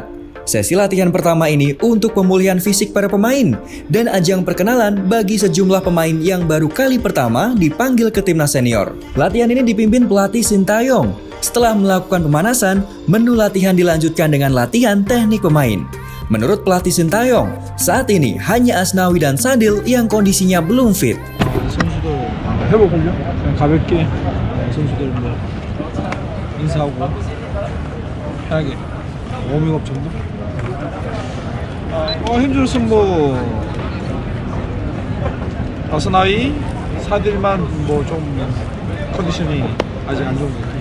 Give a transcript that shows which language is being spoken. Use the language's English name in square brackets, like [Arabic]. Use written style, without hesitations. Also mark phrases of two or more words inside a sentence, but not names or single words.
[Indonesian] Sesi latihan pertama ini untuk pemulihan fisik para pemain dan ajang perkenalan bagi sejumlah pemain yang baru kali pertama dipanggil ke timnas senior. Latihan ini dipimpin pelatih Sinteyong. Setelah melakukan pemanasan, menu latihan dilanjutkan dengan latihan teknik pemain. Menurut pelatih Sinteyong, saat ini hanya Asnawi dan Sadil yang kondisinya belum fit. [Korean] 선수들 회복하려 그냥 가볍게 선수들 뭐 인사하고 편하게 워밍업 정도. 힘줄 것은 뭐 아스나이 사딜만 뭐 좀 컨디션이 아직 안 좋은 것 같아요.